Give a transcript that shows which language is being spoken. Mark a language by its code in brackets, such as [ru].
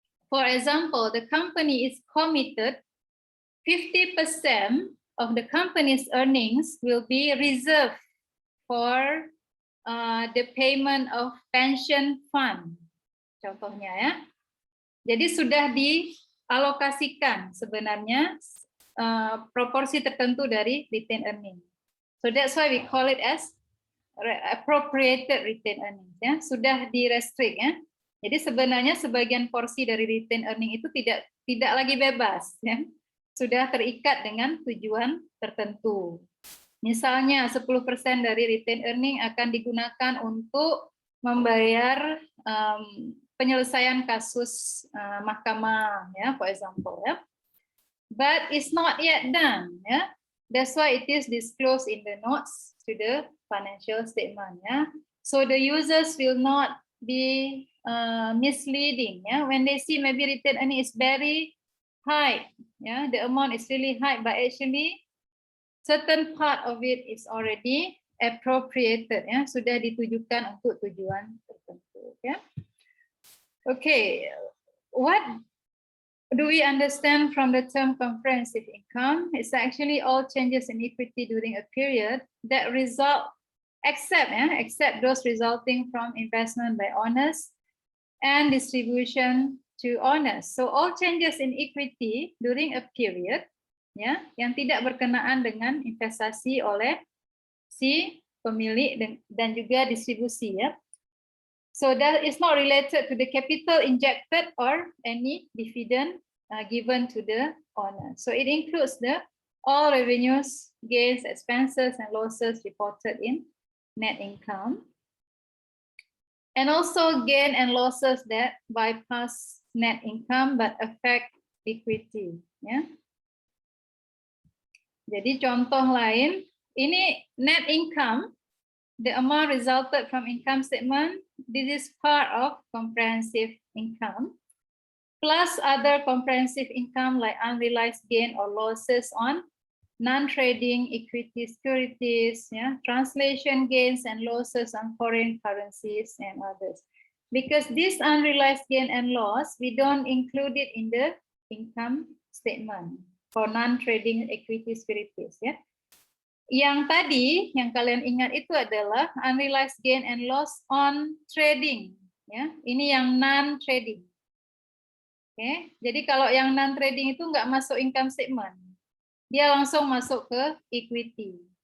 [en] For example, the company is committed 50% of the company's earnings will be reserved for the payment of pension fund. [id] Contohnya ya. Jadi sudah dialokasikan sebenarnya proporsi tertentu dari retained earning. So that's why we call it as appropriated retained earnings. Ya, sudah di-restrict ya. Jadi sebenarnya sebagian porsi dari retained earning itu tidak lagi bebas, ya. Sudah terikat dengan tujuan tertentu. Misalnya 10% dari retained earning akan digunakan untuk membayar penyelesaian kasus mahkamah, ya, [en] for example, [id] ya. [en] But it's not yet done, ya. That's why it is disclosed in the notes to the financial statement. Yeah? So the users will not be misleading. Yeah? When they see maybe retained earning is very high, yeah? The amount is really high, but actually certain part of it is already appropriated. Yeah? [id] Sudah ditujukan untuk tujuan tertentu. [en] Yeah? Okay, what do we understand from the term comprehensive income? It's actually all changes in equity during a period that result, except those resulting from investment by owners and distribution to owners. So all changes in equity during a period, [id] ya, yang tidak berkenaan dengan investasi oleh si pemilik dan juga distribusi, ya. [en] So that is not related to the capital injected or any dividend given to the owner. So it includes all revenues, gains, expenses, and losses reported in net income. And also gain and losses that bypass net income but affect equity. Ya. [id] Jadi contoh lain, ini [en] net income, the amount resulted from income statement. This is part of comprehensive income, plus other comprehensive income like unrealized gain or losses on non-trading equity securities, translation gains and losses on foreign currencies and others. Because this unrealized gain and loss, we don't include it in the income statement for non-trading equity securities. [id] Ya. Yang tadi, yang kalian ingat itu adalah unrealized gain and loss on trading. Ya. Ini yang non-trading. Oke, jadi kalau yang non-trading itu nggak masuk income statement. Dia langsung masuk ke equity.